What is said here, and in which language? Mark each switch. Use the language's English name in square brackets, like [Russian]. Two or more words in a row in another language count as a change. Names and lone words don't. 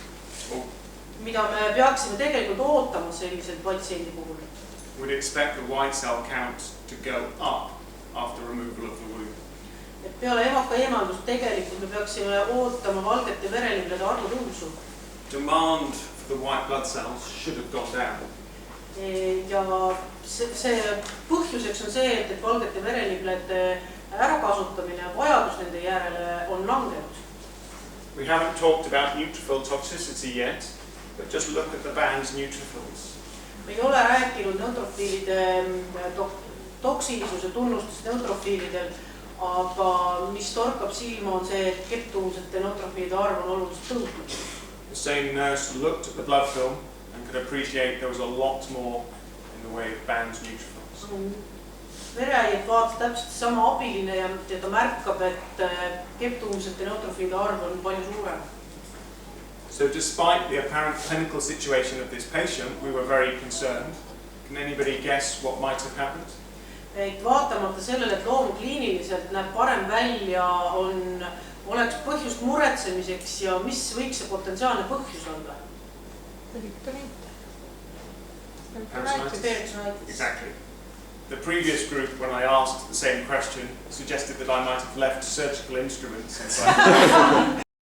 [Estonian] Mida me peaksime tegelikult ootama sellisel patsiendi puhul? [English] We'd expect the white cell count to go up after removal of the womb. [Estonian] Et peale emaka eemaldust tegelikult me peaksime ootama valgete vereliblede arvu tõusu. [English] Demand for the white blood cells should have gone down. [Estonian] Ja see põhjuseks on see, et valgete vereliblede ärakasutamine ja vajadus nende järele on langenud. [English] We haven't talked about neutrophil toxicity yet, but just look at the band's neutrophils. [Estonian] Me ei ole rääkinud neutrofiilide toksilisuse tunnustest neutrofiilidel, aga mis torkab silma on see, et keptuumsete neutrofiilide arv on oluliselt tõusnud. [English] The same nurse looked at the blood film and could appreciate there was a lot more in the way of band neutrophils. [Estonian] vereaiet vaatas täpselt sama abiline ja ta märkab, et keptuumsete neutrofiilide arv on palju suurem. [English] So despite the apparent clinical situation of this patient, we were very concerned. Can anybody guess what might have happened? [Estonian] Et vaatamata sellele, et loom kliiniliselt näeb parem välja, oleks põhjust muretsemiseks ja mis võiks see potentsiaalne põhjus olla? [English] Exactly. The previous group, when I asked the same question, suggested that I might have left surgical instruments inside.